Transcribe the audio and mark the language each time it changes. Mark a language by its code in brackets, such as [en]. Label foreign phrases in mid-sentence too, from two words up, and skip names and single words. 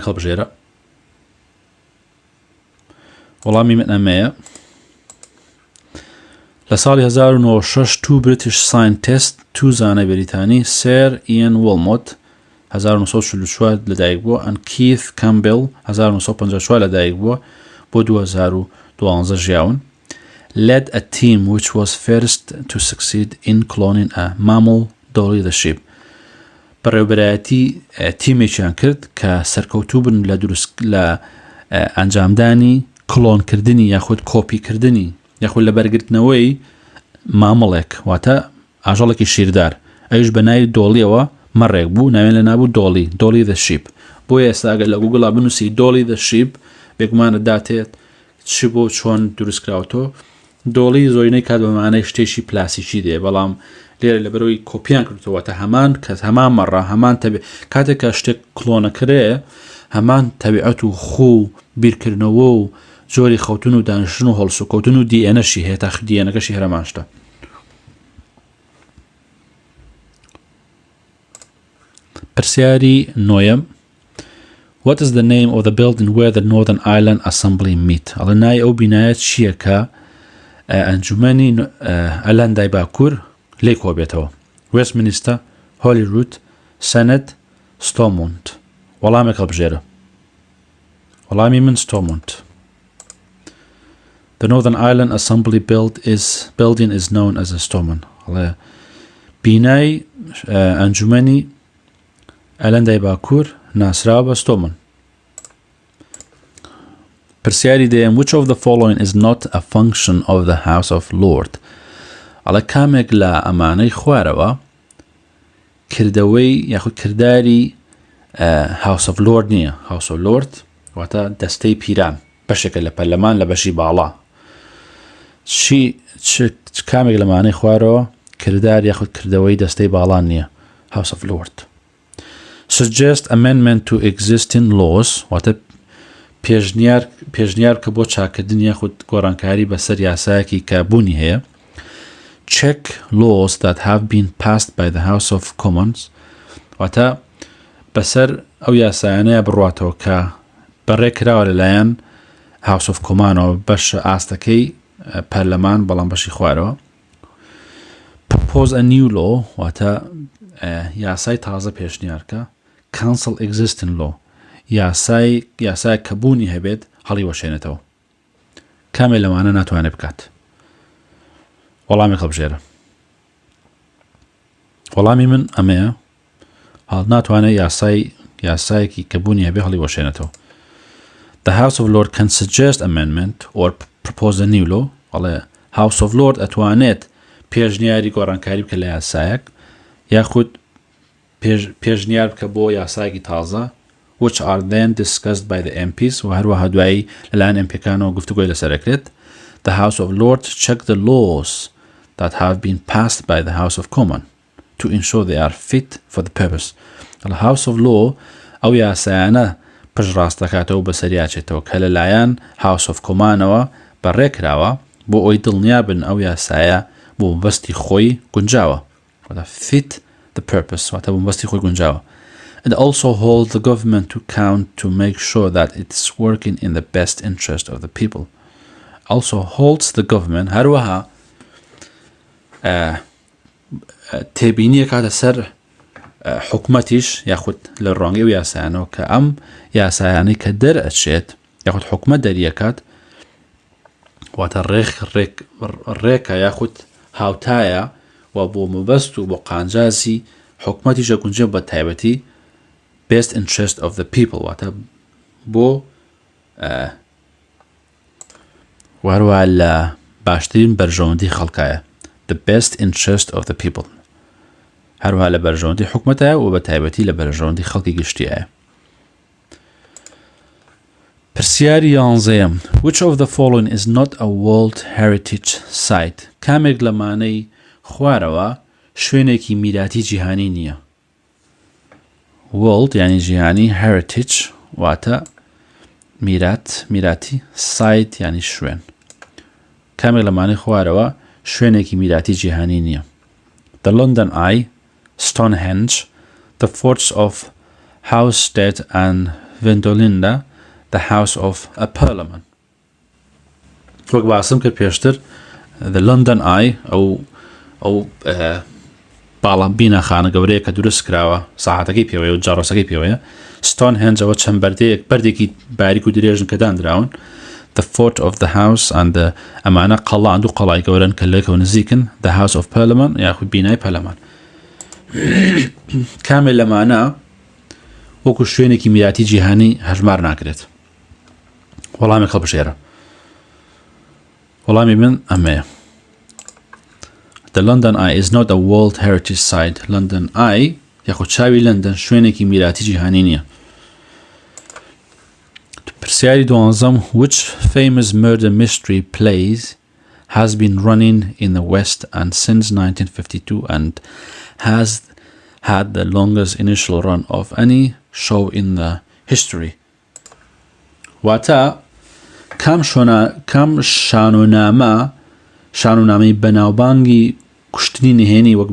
[ckb] وەڵامێک هەڵبژێرە. وەڵامی من ئەمەیە لە ساڵی 1906 تو [en] British scientist [ckb] تو زانای بەریتانی سێر ئیەن وڵمۆت 1944 لەدایک بووە ئەن کیث کامبێڵ 1954 لەدایک بووە بۆ 2012 ژیاون [en] led a team which was first to succeed in cloning a mammal dolly the sheep [ckb] بەڕێوەبەرایەتی تیمێکیان کرد کە سەرکەوتوو بن لە ئەنجامدانی کلۆنکردنی یاخود کۆپیکردنی یاخود لە بەرگرتنەوەی مامەڵێک واتە ئاژەڵێکی شیردار ئەویش بە ناوی دۆڵیەوە مەڕێک بوو ناوێن لە نابوو دۆڵی [en] the sheep [ckb] بۆیە ئێستاگە لە گوگڵا بنووسی دۆڵی [en] the sheep [ckb] بێگومانە داتێت چی بۆ چۆن دروستکراوەتەوە دۆڵی زۆرینەی کات بەمانەی شتێکی پلاسیکی دێ بەڵام لێرە لەبەرەوەی کۆپیان کردوەوەتە هەمان کەس هەمان مەڕە هەمان کاتێکە شتێک کلۆنەکرێ هەمان تەبیعەت و خو و بیرکردنەوە و زۆری خەوتن و دانیشتن و هەڵسوکەوتن و دیئێنەشی هەیە تا دیئێنەکەشی هەرەمان شتە پرسیاری نۆیەم [en] What is the name of the building where the Northern Ireland Assembly meet? [ckb] ئەڵێ نای ئەو بینایە چییە کە ئەنجومەنی ئەلەندای باکوور لێی کۆبێتەوە وێستمینستە هۆلیروود سەنەت ستۆمۆنت وەڵامێک هەڵبژێرە وەڵامی من ستۆمۆنت [en] The Northern Ireland Assembly building is known as a Stormont. [ckb] ئەڵێ بینای ئەنجومەنی ئەلەندای باکوور ناسراوە بە ستۆمن پرسیاری دەیەم [en] Which of the following is not a function of the House of Lord [ckb] ئەڵێ کامێک لە ئەمانەی خوارەوە کردەوەی یاخود کردداری House of Lord نییە House of Lord واتە دەستەی پیران بەشێکە لە پەرلەمان لە بەشی باڵا کامێک لەمانەی خوارەوە کرددار یاخود کردەوەی دەستەی باڵان نییە House of Lord [en] Suggest amendment to existing laws [ckb] واتە پێشنیار کە بۆ چاکردن یاخود گۆڕانکاری بەسەر یاسایەکی کە بوونی هەیە [en] Check laws that have been passed by the House of Commons [ckb] واتە بەسەر ئەو یاسایانەیە بڕواتەوە کە بەڕێکراوە لەلایەن House of Commons بەش ئاستەکەی پەرلەمان بەڵام بەشی خوارەوە [en] Propose a new law [ckb] واتە یاسای تازە پێشنیارکە [en] Cancel existing law [ckb] یاسای کە بوونی هەبێت هەڵی وەشێنێتەوە کامێ لەوانە ناتوانێت بکات وەڵامی هەڵبژێرە وەڵامی من ئەمەیە هەڵ ناتوانێت یاسایەکی کە بوونی هەبێت هەڵی وەشێنێتەوە [en] The House of Lords can suggest amendment or propose a new law [ckb] ئەڵێ House of Lords ئەتوانێت پێشنیاری گۆڕانکاری بکە لە یاسایەک یاخود پێشنیار بکە بۆ یاسایەکی تازە [en] which are then discussed by the MPs [ckb] و هەروەها دوایی لەلایەن MPکانەوە گفتوگۆی لەسەرەکرێت The House of [en] Lords check the laws that have been passed by the House of Commons to ensure they are fit for the purpose The House of Law [ckb] ئەو یاسایانە پشڕاست دەکاتەوە بەسەریاچێتەوە کە لەلایەن House of Commonsەوە بەڕێکراوە بۆ ئەوی دڵنیا بن ئەو یاسایە بۆ مەبەستی خۆی گونجاوە [en] fit the purpose [ckb] واتە بۆ مەبەستی خۆی گونجاوە [en] It also holds the government to account to make sure that it's working in the best interest of the people. Also holds the government [ckb] هەروەها تێبینیە کاتە سەر حکومەتیش یاخود لە ڕۆنگەی و یاسایانەوە کە ئەم یاسایانەی کە دەرئەچێت یاخود حکومەت دەریەکات واتە ڕێکە یاخود هاوتایە و بۆ مەبەست و بۆ قانجازی حکومەتیشە گونجێ بە تایبەتی [en] best interest of the people [ckb] واتە بۆ وهروها لە باشترین بەرژەوەندی خەڵکایە [en] the best interest of the people [ckb] هەروها لە بەرژەوەندی حکومەتایە و بە تایبەتی لە بەرژەوەندی خەڵکی گشتیایە [en] پرسیاری 11 Which of the following is not a World Heritage Site [ckb] کامێک لەمانەی خوارەوە شوێنێکی میراتی جیهانی نییە World یعنی جیهانی Heritage واتە میراتی Site یعنی شوێن کامێک لەمانەی خوارەوە شوێنێکی میراتی جیهانی نییە [en] The London Eye Stonehenge The Forts of Howstead and Vindolanda The House of a Parliament [ckb] وەک باسم کرد پێشتر the London Eye ئەو باڵام بینەخانە گەورەیە کە دروست کراوە ساحەتەکەی پێوەیە و جاڕۆسەکەی پێوەیە ستۆنهێنجەوە چەند بەردێک باریک و درێژن کە دانراون [en] the fort of the house and the [ckb] ئەمانە قەڵان دوو قەڵای گەورەن کە لەکەوە نزیکن the house of parliament یاخود بینای پەرلەمان کامل لەمانە وەکو شوێنێکی میراتی جیهانی هەژمار ناکرێت وەڵامێک هەڵبژێرە وەڵامی من ئەمەیە [en] The London Eye is not a World Heritage Site. [ckb] London Eye یاخود چاوی لندن شوێنێکی میراتی جیهانی نییە. [en] پرسیاری دوانزەم which famous murder mystery plays has been running in the West and since 1952 and has had the longest initial run of any show in the history. [ckb] واتە کام شانۆنامەی بەناوبانگی کوشتنی نهێنی وەک